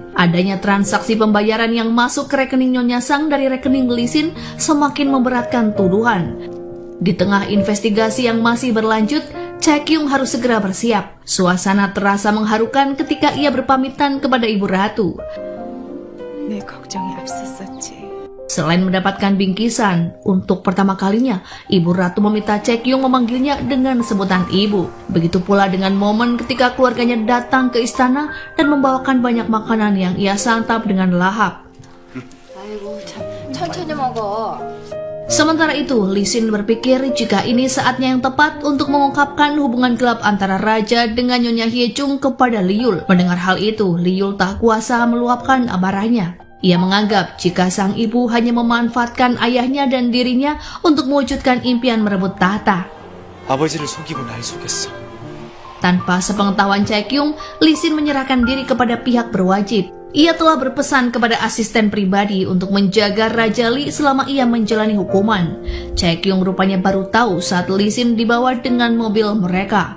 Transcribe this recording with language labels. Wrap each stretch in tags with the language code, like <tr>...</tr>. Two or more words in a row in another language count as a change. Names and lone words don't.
<id>Adanya transaksi pembayaran yang masuk ke rekening Nyonya Sang dari rekening Lee Sin semakin memberatkan tuduhan. Di tengah investigasi yang masih berlanjut, Chaekyung harus segera bersiap. Suasana terasa mengharukan ketika ia berpamitan kepada Ibu Ratu.</id> <ko>내 걱정이 앞섰었지.</ko> <id>Selain mendapatkan bingkisan, untuk pertama kalinya, Ibu Ratu meminta Chaekyung memanggilnya dengan sebutan ibu. Begitu pula dengan momen ketika keluarganya datang ke istana dan membawakan banyak makanan yang ia santap dengan lahap.</id> <ko>아이고 참 천천히 먹어.</ko> <id>Sementara itu, Lee Sin berpikir jika ini saatnya yang tepat untuk mengungkapkan hubungan gelap antara Raja dengan Nyonya Hyejung kepada Liul. Mendengar hal itu, Liul tak kuasa meluapkan amarahnya. Ia menganggap jika sang ibu hanya memanfaatkan ayahnya dan dirinya untuk mewujudkan impian merebut tahta.</id> <ko>아버지를 속이고 날 속였어.</ko> <id>Tanpa sepengetahuan Chaekyung, Lee Sin menyerahkan diri kepada pihak berwajib. Ia telah berpesan kepada asisten pribadi untuk menjaga Raja Lee selama ia menjalani hukuman. Chaekyung rupanya baru tahu saat Lee Sin dibawa dengan mobil mereka.</id>